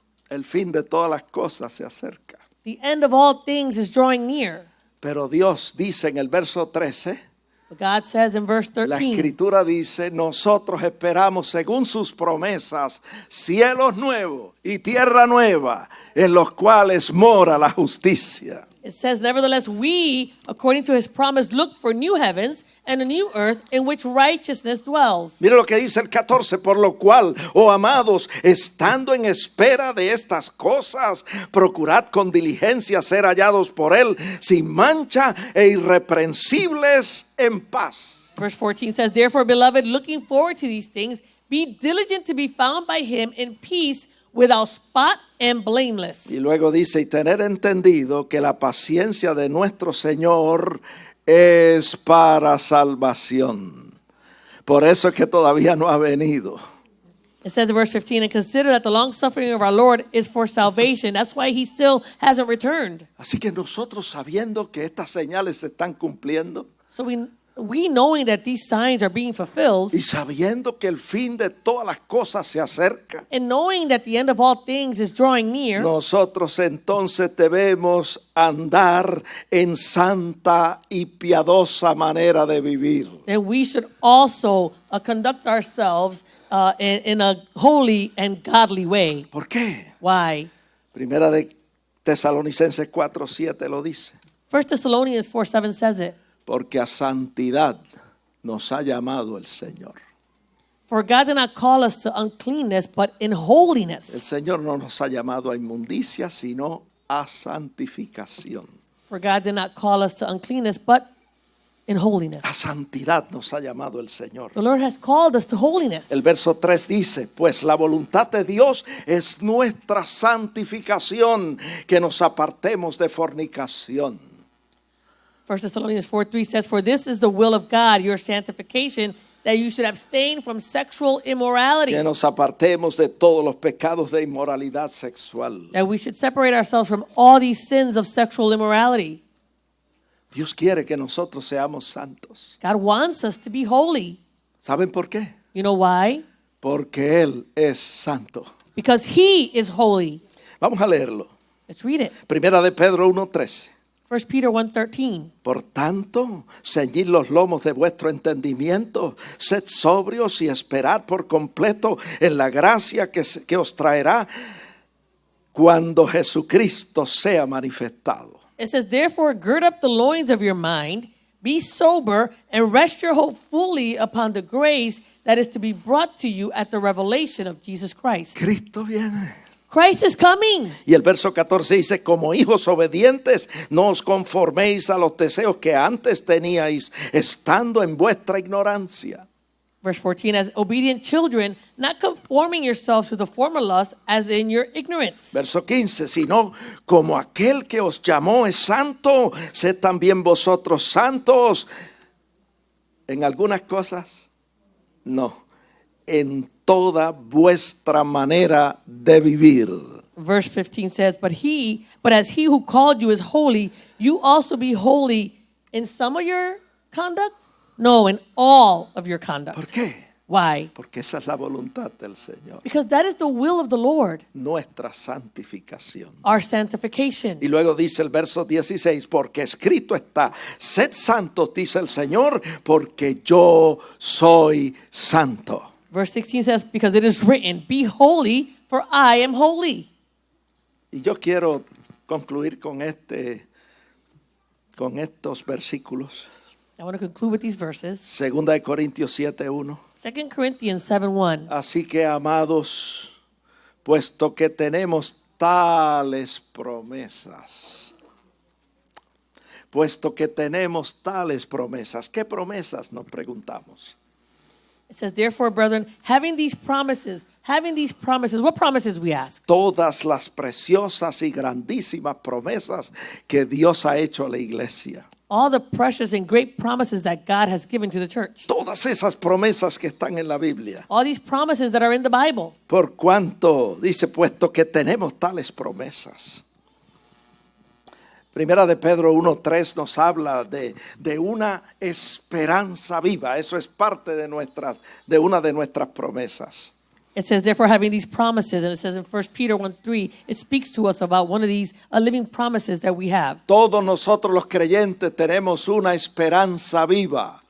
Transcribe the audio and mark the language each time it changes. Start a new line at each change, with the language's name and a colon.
Spanish: El fin de todas las cosas se acerca.
English: The end of all things is drawing near.
Spanish: Pero Dios dice en el verso 13,
English: But God says in verse
Spanish: la
English: 13,
Spanish: escritura dice, nosotros esperamos según sus promesas cielos nuevos y tierra nueva en los cuales mora la justicia.
English: it says, nevertheless, we, according to his promise, look for new heavens and a new earth in which righteousness dwells.
Spanish: Mire lo que dice el 14, por lo cual, oh amados, estando en espera de estas cosas, procurad con diligencia ser hallados por él sin mancha e irreprensibles en paz.
English: Verse 14 says, therefore, beloved, looking forward to these things, be diligent to be found by him in peace, without spot and blameless.
Spanish: Y luego dice, y tener entendido que la paciencia de nuestro Señor es para salvación. Por eso es que todavía no ha venido.
English: It says in verse 15, and consider that the long suffering of our Lord is for salvation. That's why he still hasn't returned.
Spanish: Así que nosotros sabiendo que estas señales se están cumpliendo
English: So we knowing that these signs are being fulfilled,
Spanish: y sabiendo que el fin de todas las cosas se acerca,
English: and knowing that the end of all things is drawing near,
Spanish: nosotros entonces debemos andar en santa y piadosa manera de vivir.
English: then we should also conduct ourselves in a holy and godly way.
Spanish: ¿Por qué?
English: Why?
Spanish: Primera de Tesalonicenses 4:7 lo dice.
English: 1 Thessalonians 4:7 says it.
Spanish: Porque a santidad nos ha llamado el Señor.
English: For God did not call us to uncleanness, but in
Spanish: El
English: holiness.
Spanish: Señor no nos ha llamado a inmundicia, sino a santificación.
English: For God did not call us to uncleanness, but in holiness.
Spanish: A santidad nos ha llamado el Señor.
English: The Lord has called us to holiness.
Spanish: El verso 3 dice, pues la voluntad de Dios es nuestra santificación, que nos apartemos de fornicación.
English: 1 Thessalonians 4:3 says, for this is the will of God, your sanctification, that you should abstain from sexual immorality.
Spanish: Que nos apartemos de todos los pecados de inmoralidad sexual.
English: That we should separate ourselves from all these sins of sexual immorality.
Spanish: Dios quiere que nosotros seamos santos.
English: God wants us to be holy.
Spanish: ¿Saben por qué?
English: You know why?
Spanish: Porque Él es santo.
English: Because he is holy.
Spanish: Vamos a leerlo.
English: Let's read it.
Spanish: Primera de Pedro 1:13.
English: 1 Peter 1:13.
Spanish: Por tanto, ceñid los lomos de vuestro entendimiento, sed sobrios y esperad por completo en la gracia que os traerá cuando Jesucristo sea manifestado.
English: It says, therefore, gird up the loins of your mind, be sober, and rest your hope fully upon the grace that is to be brought to you at the revelation of Jesus Christ.
Spanish: Cristo viene.
English: Christ is coming.
Spanish: Y el verso 14 dice, como hijos obedientes, no os conforméis a los deseos que antes teníais, estando en vuestra ignorancia.
English: Verse 14, as obedient children, not conforming yourselves to the former lust as in your ignorance.
Spanish: Verso 15, sino como aquel que os llamó es santo, sed también vosotros santos. En algunas cosas, no. En toda vuestra manera de vivir.
English: Verse 15 says, but as he who called you is holy, you also be holy in some of your conduct? No, in all of your conduct.
Spanish: ¿Por qué?
English: Why?
Spanish: Porque esa es la voluntad del Señor.
English: Because that is the will of the Lord,
Spanish: Nuestra santificación.
English: our sanctification.
Spanish: Y luego dice el verso 16, porque escrito está, sed santos, dice el Señor, porque yo soy santo.
English: Verse 16 says, because it is written, be holy, for I am holy.
Spanish: Y yo quiero concluir con estos versículos.
English: I want to conclude with these verses.
Spanish: 2 Corintios 7:1.
English: 2 Corinthians 7:1.
Spanish: Así que, amados, puesto que tenemos tales promesas. Puesto que tenemos tales promesas. ¿Qué promesas? Nos preguntamos.
English: It says, therefore, brethren, having these promises, what promises we ask?
Spanish: Todas las preciosas y grandísimas promesas que Dios ha hecho a la iglesia.
English: all the precious and great promises that God has given to the church.
Spanish: Todas esas promesas que están en la Biblia.
English: All these promises that are in the Bible.
Spanish: Por cuanto, dice, puesto que tenemos tales promesas. Primera de Pedro 1:3 nos habla de una esperanza viva. Eso es parte de una de nuestras promesas.
English: It says, therefore, having these promises, and it says in 1 Peter 1:3, it speaks to us about one of these living promises that we have.
Spanish: Todos nosotros los creyentes tenemos una esperanza viva.